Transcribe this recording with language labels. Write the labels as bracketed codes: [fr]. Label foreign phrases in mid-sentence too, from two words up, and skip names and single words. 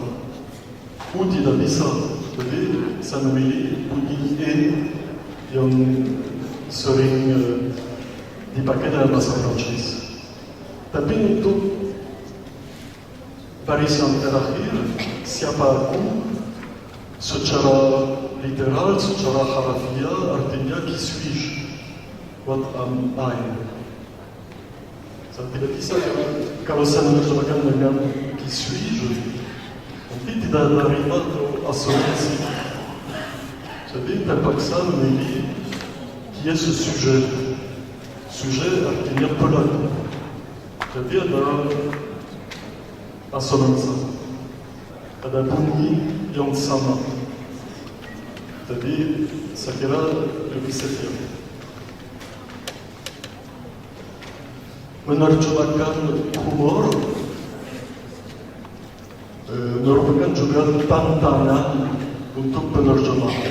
[id] U tidak bisa, jadi saya memilih bunyi E yang sering dipakai dalam bahasa Prancis. Tapi untuk baris yang terakhir, siapa aku, Secara literal, secara harafiah, artinya [fr] qui suis-je? [en] What am I? [id] Saya tidak bisa kalau saya menerjemahkan dengan [fr] qui suis-je, [id] nanti tidak terima atau asosiasi. Jadi terpaksa memilih [fr] qui est ce sujet. [id] Sujet artinya pelaku. Jadi ada asonansa, ada bunyi yang sama. Jadi saya kira lebih setia. Menerjemahkan humor merupakan juga tantangan untuk penerjemah.